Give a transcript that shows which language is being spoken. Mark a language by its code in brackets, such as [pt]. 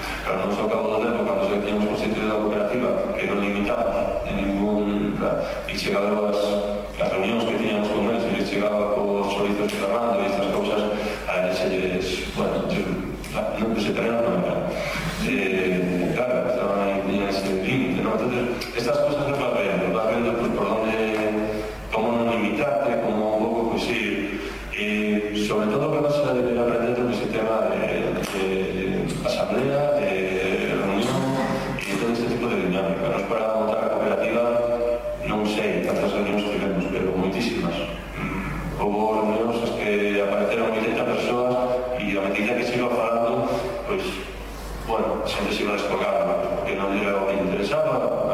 [gl] Claro, non só ao cabo do tempo, cando se teníamos constituído a cooperativa, que non limitamos en ningún... E chegaba as reunións que tiñamos con eles, e chegaba cos servizos de Fernando e estas cousas, a eles, bueno, non vegetarianos non eran. Claro, estaban aí, tiñan ese límite, ¿no? [es] Entonces, estas cosas [gl] se vas vendo pues, por donde, como non limitarte, como un pouco, pues ir. [es] Y sobre todo que vas a aprender todo ese tema de asamblea, de reunión y todo este tipo de dinámica. [gl] Nos para montar a cooperativa, non sei tantas reunións que vemos, pero moitísimas. Houve reunións que apareceron 80 persoas e [es] a medida que se iba falando, [gl] pues, bueno, a xente se iba descolgando, porque non era o que interesaba.